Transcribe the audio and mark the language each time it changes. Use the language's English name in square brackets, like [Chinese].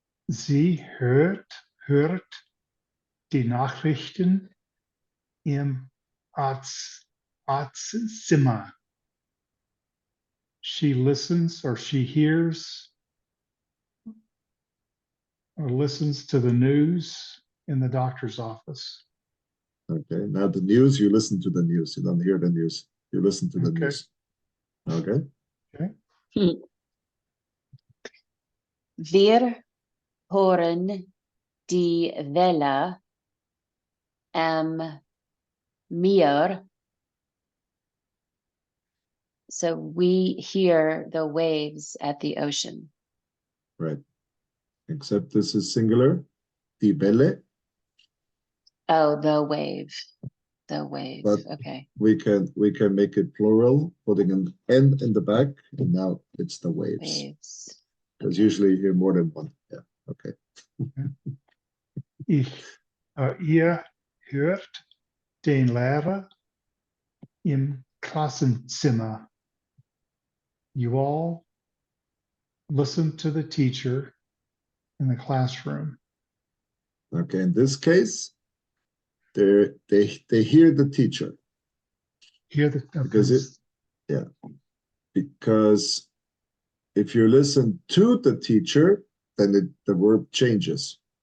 [German] Sie hört die Nachrichten im Arztzimmer. [English] She listens or she hears or listens to the news in the doctor's office. Okay. Now the news, you listen to the news. You don't hear the news. You listen to the Okay. news. Okay. Okay. [German] Wir hören die Welle am Meer. [English] So we hear the waves at the ocean. Right. Except this is singular. [German] Die Welle. [English] Oh, the wave. The wave. But Okay. we can make it plural, putting an N in the back, and now it's the waves. Waves. Because Okay. usually you hear more than one. Yeah. Okay. [German] Ihr hört den Lehrer im Klassenzimmer. [English] You all listen to the teacher in the classroom. Okay, in this case, they hear the teacher Hear the because because if you listen to the teacher, then the verb changes.